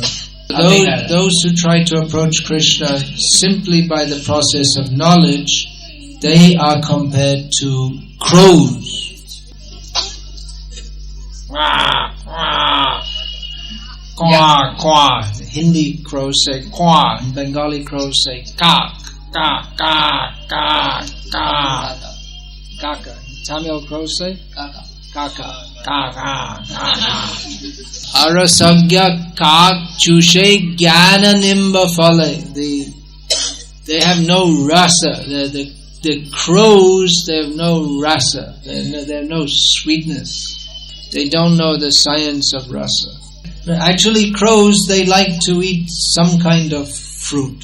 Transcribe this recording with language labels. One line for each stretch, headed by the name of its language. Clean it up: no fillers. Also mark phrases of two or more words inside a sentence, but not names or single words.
English: Those who try to approach Krishna simply by the process of knowledge, they are compared to crows. Quah, quah. Hindi crows say quah, and Bengali crows say ka, ka, ka, ka, ka. Kaka. Tamil crows say kaka, kaka, kaka, kaka.
Bangla: অরসজ্ঞ কাক চুষে জ্ঞান নিম্ব ফলে.
English: They have no rasa. The crows, they have no rasa. They have no sweetness. They don't know the science of rasa. Actually, crows, they like to eat some kind of fruit.